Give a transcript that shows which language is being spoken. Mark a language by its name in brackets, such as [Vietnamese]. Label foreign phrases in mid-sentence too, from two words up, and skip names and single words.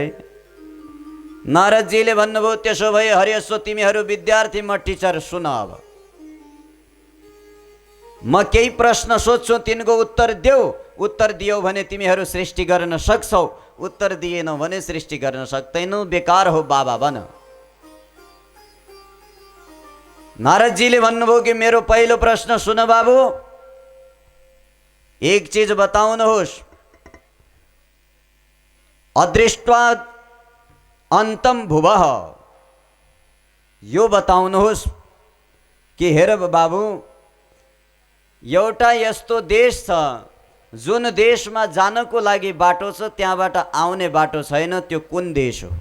[Nepali] नारदजीले भन्नुभयो त्यसो भए हर्यस्व तिमीहरू विद्यार्थी, म टिचर, सुन अब म केही प्रश्न सोध्छु, तिनको उत्तर देऊ। उत्तर दियौ भने तिमीहरू सृष्टि गर्न सक्छौ, उत्तर दिएनौ भने सृष्टि गर्न सक्दैनौ, बेकार हो बाबा बन। नारदजीले भन्नुभयो कि मेरो पहिलो प्रश्न सुन बाबु, एक चीज बताउनुहोस्, [Sanskrit] अदृष्ट्वा अन्तम भुवः, [Nepali] यो बताउनुहोस् कि हेर बाबु, एउटा यस्तो देश छ जुन देशमा जानको लागि बाटो छ, त्यहाँबाट आउने बाटो छैन, त्यो कुन देश हो?